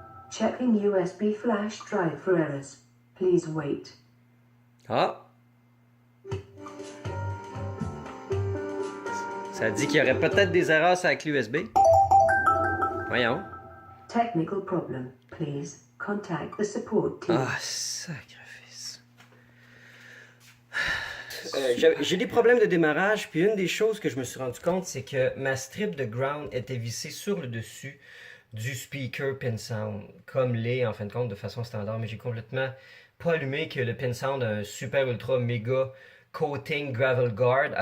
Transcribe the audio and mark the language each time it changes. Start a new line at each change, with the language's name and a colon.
English: Checking USB flash drive for errors. Please wait. Ah!
French: Ça dit qu'il y aurait peut-être des erreurs sur la clé USB. Voyons.
English: Technical problem. Please contact the support team.
French: Ah, sacrifice. J'ai des problèmes de démarrage, puis une des choses que je me suis rendu compte, c'est que ma strip de ground était vissée sur le dessus du speaker pin sound, comme l'est en fin de compte de façon standard, mais j'ai complètement pas allumé que le pin sound a un super ultra méga
English: coating gravel guard.